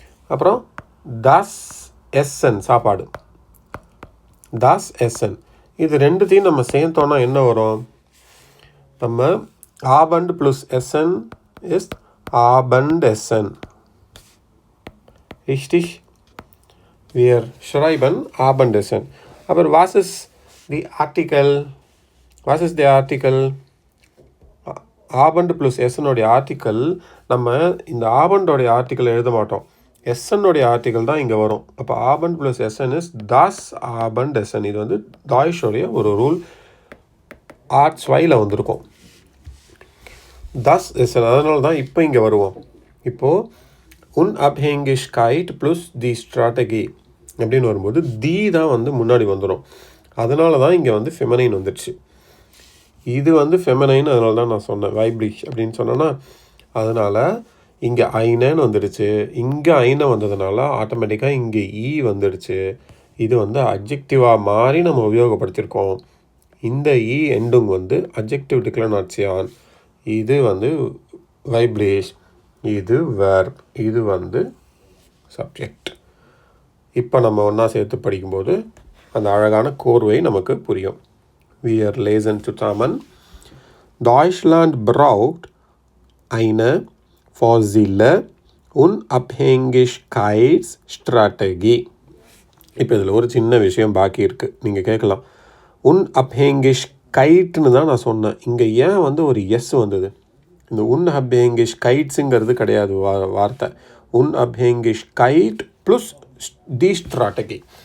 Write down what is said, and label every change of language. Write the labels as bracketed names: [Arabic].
[Tamil] அப்புறம் தஸ் எஸ்என், சாப்பாடு, தஸ் எஸ்என். இது ரெண்டுத்தையும் நம்ம சேர்த்தோன்னா என்ன வரும்? நம்ம ஆபண்ட் plus SN is ஆபண்ட் SN. [German] Richtig? Wir schreiben Abendessen. Aber was ist die Artikel? Was ist der Artikel? [Tamil] ஆபண்ட் plus எஸ்என்னோடைய article நம்ம இந்த ஆபண்டோடைய ஆர்டிக்கல் எழுத மாட்டோம். எஸ்என்னோடைய ஆர்டிக்கல் தான் இங்கே வரும். அப்போ ஆபண்ட் plus SN is Das ஆபண்ட் SN. இது வந்து டாய்ஷோடைய ஒரு ரூல். ஆர்ட்ஸ் வையில் வந்திருக்கும் தாஸ் எஸ்என். அதனால தான் இப்போ இங்கே வருவோம். இப்போது [German] Unabhängigkeit plus die Strategie [Tamil] அப்படின்னு வரும்போது தி தான் வந்து முன்னாடி வந்துடும். அதனால தான் இங்கே வந்து ஃபெமினைன் வந்துடுச்சு. இது வந்து ஃபெமினைன், அதனால தான் நான் சொன்னேன் வைப்ளிஷ் அப்படின்னு சொன்னேன்னா. அதனால் இங்கே ஐனன்னு வந்துடுச்சு. இங்கே ஐனை வந்ததுனால ஆட்டோமேட்டிக்காக இங்கே ஈ வந்துடுச்சு. இது வந்து அட்ஜெக்டிவாக மாறி நம்ம உபயோகப்படுத்தியிருக்கோம். இந்த ஈ எண்டுங் வந்து அட்ஜெக்டிவ் டிக்ளனாட்சியான். இது வந்து வைப்ளிஷ், இது வெர்ப், இது வந்து சப்ஜெக்ட். இப்போ நம்ம ஒன்றா சேர்த்து படிக்கும்போது அந்த அழகான கோர்வை நமக்கு புரியும். [German] Wir lesen zusammen. Deutschland braucht eine fossile Unabhängigkeitsstrategie. [Tamil] இப்போ இதில் ஒரு சின்ன விஷயம் பாக்கி இருக்குது. நீங்கள் கேட்கலாம், Unabhängigkeitன்னு தான் நான் சொன்னேன், இங்கே ஏன் வந்து ஒரு எஸ் வந்தது? இந்த Unabhängigkeitsங்கிறது கிடையாது வார்த்தை. Unabhängigkeit ப்ளஸ் தி ஸ்ட்ராட்டகி.